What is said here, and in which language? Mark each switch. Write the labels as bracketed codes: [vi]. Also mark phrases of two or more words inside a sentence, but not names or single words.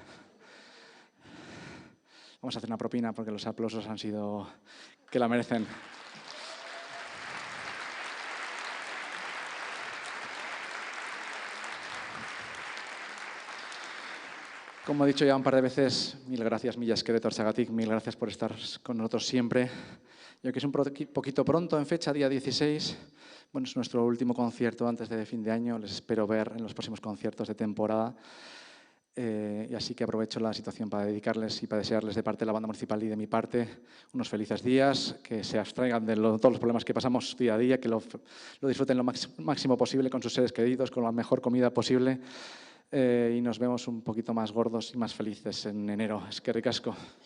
[es] Vamos a hacer una propina porque los aplausos han sido que la merecen. Como he dicho ya un par de veces, mil gracias, [eu] Mila esker etortzeagatik, [es] mil gracias por estar con nosotros siempre. Yo que es un poquito pronto en fecha, día 16, bueno, es nuestro último concierto antes de fin de año, les espero ver en los próximos conciertos de temporada. Y así que aprovecho la situación para dedicarles y para desearles de parte de la banda municipal y de mi parte unos felices días, que se abstraigan de todos los problemas que pasamos día a día, que lo disfruten lo máximo posible con sus seres queridos, con la mejor comida posible. Y nos vemos un poquito más gordos y más felices en enero. [eu] Eskerrik asko.